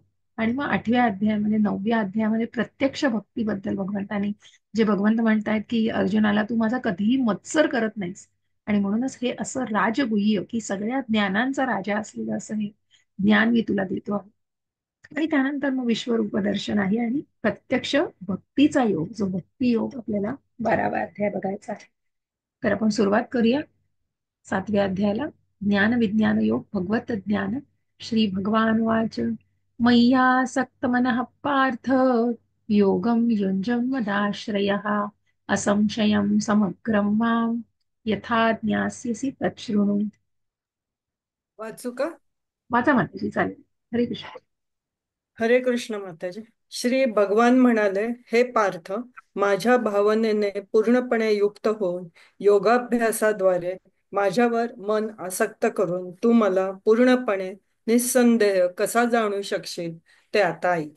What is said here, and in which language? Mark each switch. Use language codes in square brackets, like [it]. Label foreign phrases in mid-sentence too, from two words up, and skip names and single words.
[mr] आणि मग 8व्या अध्यायामध्ये 9व्या अध्यायामध्ये प्रत्यक्ष भक्तीबद्दल भगवंतांनी, जे भगवंत म्हणतायत की अर्जुनाला तू माझा कधीही मत्सर करत नाहीस आणि म्हणूनच हे असं राजगुह्य की सगळ्या ज्ञानांचा राजा असलेलं असं हे ज्ञान मी तुला देतो आहे. आणि त्यानंतर मग विश्वरूप दर्शन आहे आणि प्रत्यक्ष भक्तीचा योग, जो भक्ती योग आपल्याला 12वा अध्याय बघायचा आहे. तर आपण सुरुवात करूया 7व्या अध्यायाला. [sa] ज्ञान विज्ञान योग भगवत ज्ञान. श्री भगवान वाच मय्यासक्त मनः पार्थ योगं युञ्जं मदाश्रयः असंशयं समग्रं मां यथा ज्ञास्यसि तच्छृणु. [mr] वाचू का? वाचा माताजी, चालेल. [sa] हरे कृष्ण. हरे कृष्ण माताजी. [mr] श्री भगवान म्हणाले, हे पार्थ, माझ्या भावनेने पूर्णपणे युक्त होऊन योगाभ्यासाद्वारे माझ्यावर मन आसक्त करून तू मला पूर्णपणे निस्संदेह कसा जाणू शकशील ते आता ऐक.